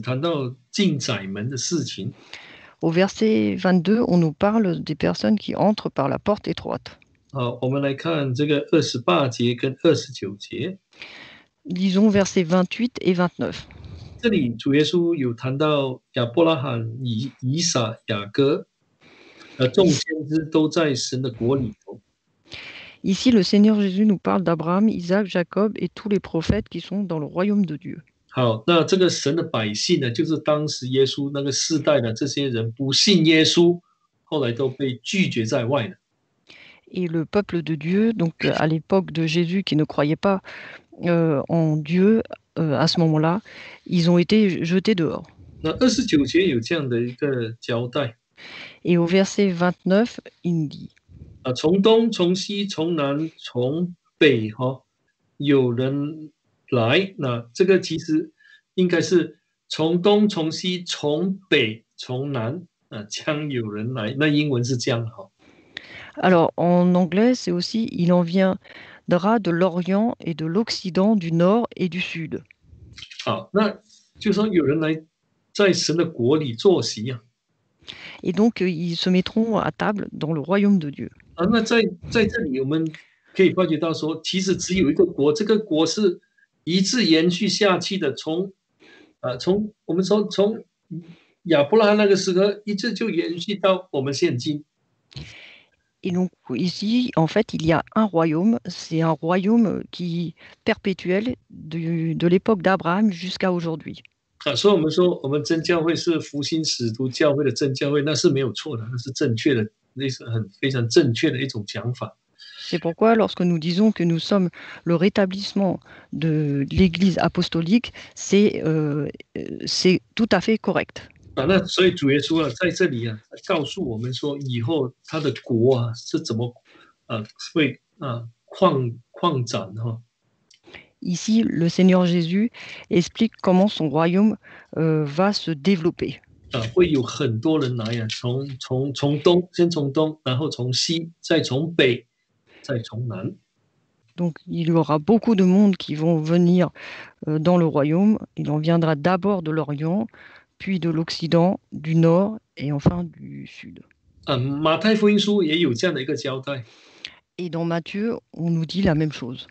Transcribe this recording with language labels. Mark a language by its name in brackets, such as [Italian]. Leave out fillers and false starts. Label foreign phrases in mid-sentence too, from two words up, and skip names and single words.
[French] Au Au verset 22, on nous parle des personnes qui entrent par la porte étroite. [Chinese] 好，我们来看这个28节跟29节。 [French] Lisons versets 28 et 29. [Chinese] 这里主耶稣有谈到亚伯拉罕、以撒、雅各，众先知都在神的国里头。 [French] Ici, le Seigneur Jésus nous parle d'Abraham, Isaac, Jacob et tous les prophètes qui sont dans le royaume de Dieu. [Chinese] 好，那这个神的百姓呢，就是当时耶稣那个世代的这些人不信耶稣，后来都被拒绝在外的。 [French] Et le peuple de Dieu, donc à l'époque de Jésus qui ne croyait pas en Dieu à ce moment-là, ils ont été jetés dehors. [Chinese] 那29节有这样的一个交代 [French] Et au verset 29, il nous dit [Chinese] 啊，从东、从西、从南、从北，有人来。那这个其实应该是从东、从西、从北、从南将有人来。那英文是这样哈。 [French] Alors, en anglais, c'est aussi « il en viendra de l'Orient et de l'Occident, du Nord et du Sud ». [Chinese] 好，那就说有人来在神的国里坐席啊。 [French] Et donc, ils se mettront à table dans le royaume de Dieu. [Chinese] 啊，那在这里我们可以发觉到说，其实只有一个国，这个国是一直延续下去的，从我们说从亚伯拉罕那个时候一直就延续到我们现今。 [French] Et donc, ici, en fait, il y a un royaume, c'est un royaume qui perpétuel de l'époque d'Abraham jusqu'à aujourd'hui. [Chinese] 啊，所以我们说我们真教会是福音使徒教会的真教会，那是没有错的，那是正确的，那是非常正确的一种讲法。 [French] C'est pourquoi, lorsque nous disons que nous sommes le rétablissement de l'Église apostolique, c'est tout à fait correct. [Chinese] 啊，那所以主耶稣在这里告诉我们说，以后他的国是怎么会扩展哈。 [French] Ici, le Seigneur Jésus explique comment son royaume va se développer. [Chinese] 会有很多人来从东，先从东，然后从西，再从北，再从南。 [French] Donc, il y aura beaucoup de monde qui vont venir dans le royaume. Il en viendra d'abord de l'Orient, puis de l'Occident, du Nord et enfin du Sud. [Chinese] 马太福音书也有这样的一个交代。 [French] Et dans Matthieu, on nous dit la même chose.